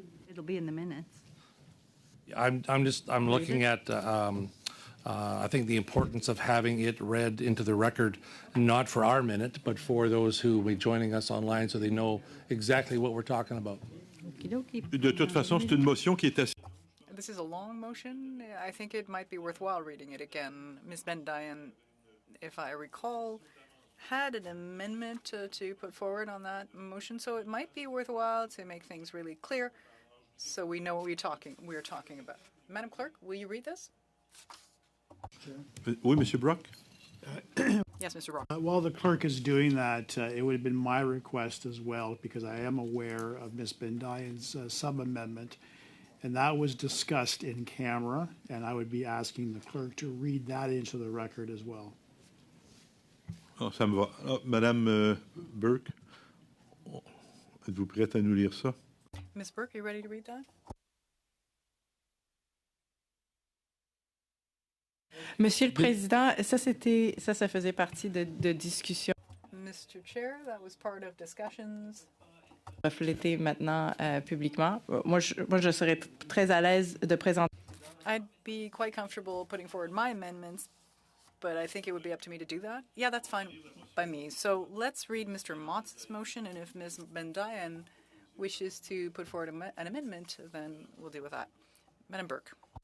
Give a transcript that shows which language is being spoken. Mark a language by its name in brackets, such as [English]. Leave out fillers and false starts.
[English] It'll be in the minutes. I'm looking at, I think the importance of having it read into the record, not for our minute, but for those who will be joining us online so they know exactly what we're talking about. Okey-dokey. [French] De toute façon, c'est une motion qui est assez. [English] This is a long motion. I think it might be worthwhile reading it again. Ms. Bendayan, if I recall, had an amendment to put forward on that motion, so it might be worthwhile to make things really clear so we know what we're talking about. Madam Clerk, will you read this? [French] Oui, Monsieur Brock? [English] Yes, Mr. Rock. While the clerk is doing that, it would have been my request as well, because I am aware of Ms. Bendayan's sub-amendment, and that was discussed in camera, and I would be asking the clerk to read that into the record as well. [French] Oh, ça me va. Ah, Madame Burke, êtes-vous prête à nous lire ça? [English] Ms. Burke, are you ready to read that? [French] Monsieur le Président, ça faisait partie de discussions [English] Mr. Chair, that was part of discussions. [French] reflétées maintenant publiquement. Moi, je serais très à l'aise de présenter. [English] I'd be quite comfortable putting forward my amendments, but I think it would be up to me to do that. Yeah, that's fine by me. So let's read Mr. Mott's motion, and if Ms. Bendayan wishes to put forward an amendment, then we'll deal with that. Madam Burke.